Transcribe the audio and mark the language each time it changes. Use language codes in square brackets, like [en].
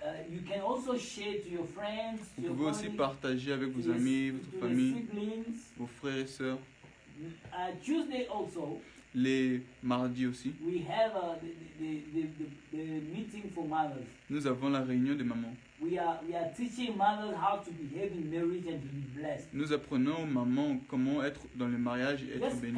[en] You can also share to your friends. [fr] Vous pouvez aussi partager avec vos amis, votre famille, vos frères et sœurs. [en] Tuesday also. [fr] Les mardis aussi. [en] We have the meeting for mothers. [fr] Nous avons la réunion des mamans. [en] We are teaching mothers how to behave in marriage and to be blessed. [fr] Nous apprenons aux mamans comment être dans le mariage et être bénies.